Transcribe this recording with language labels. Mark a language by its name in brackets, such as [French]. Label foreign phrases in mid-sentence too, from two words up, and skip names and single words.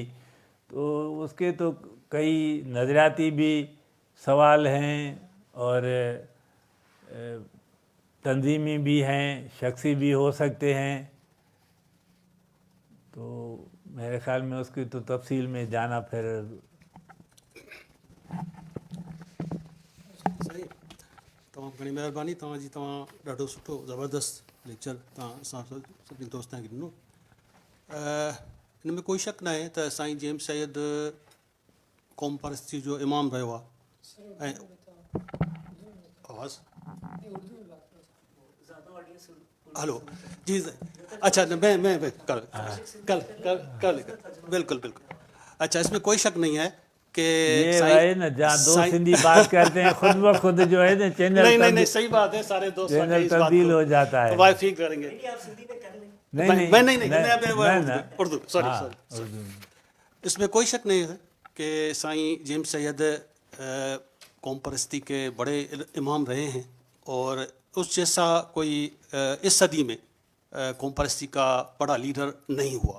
[Urdu] تو اس کے تو کئی نظریاتی بھی سوال ہیں اور تنظیمی بھی ہیں, شخصی بھی ہو سکتے ہیں. تو میرے خیال میں اس کی تو تفصیل میں جانا پھر صحیح. [Sindhi] तमामु घणी महिरबानी तव्हांजी. तव्हां ॾाढो सुठो ज़बरदस्त लेक्चर तव्हां असां सभिनी दोस्तनि खे ॾिनो. हिन में कोई शक न आहे त साईं जेम्स सैयद क़ौम परस्ती जो इमाम रहियो आहे. ऐं आवाज़ हलो जी [Urdu] اچھا میں کل بالکل اچھا، اس میں کوئی شک نہیں ہے کہ یہ ہے نا جہاں 2 سندھی بات کرتے ہیں خود بخود جو ہے نا چینل نہیں صحیح بات ہے, سارے دوست چینل تبدیل ہو جاتا ہے. توافیق کریں گے. نہیں اردو سوری. اس میں کوئی شک نہیں ہے کہ سائیں جیمز سید قوم پرستی کے بڑے امام رہے ہیں, اور اس جیسا کوئی اس صدی میں قوم پرستی کا بڑا لیڈر نہیں ہوا.